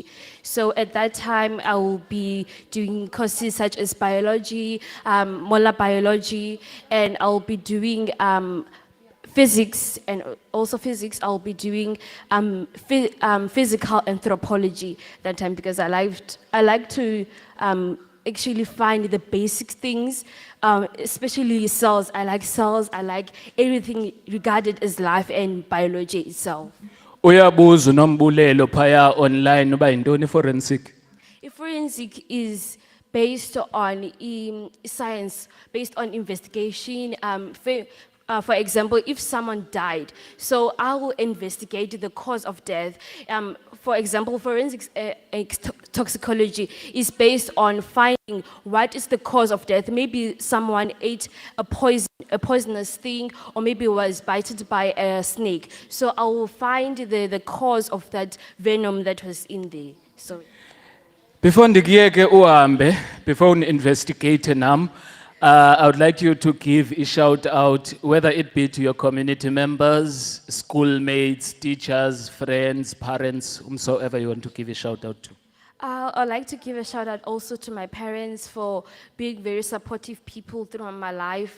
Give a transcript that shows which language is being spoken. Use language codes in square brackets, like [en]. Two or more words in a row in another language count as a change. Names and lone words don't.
[en] So at that time, I will be doing courses such as biology, molecular biology, and I'll be doing physics, and also physics, I'll be doing physical anthropology that time, because I like to actually find the basic things, especially cells. I like everything regarded as life and biology itself. [xh] Uyabuza uNombulelo phaya online uba yintoni forensic? [en] Forensic is based on science, based on investigation. For example, if someone died, so I will investigate the cause of death. For example, forensics toxicology is based on finding what is the cause of death. Maybe someone ate a poisonous thing, or maybe was bitten by a snake. So I will find the cause of that venom that was in there. So, [xh] Before ndikiyeke uhambe, [en] before investigate nam, I would like you to give a shout out, whether it be to your community members, schoolmates, teachers, friends, parents, whomsoever you want to give a shout out to. I'd like to give a shout out also to my parents for being very supportive people throughout my life.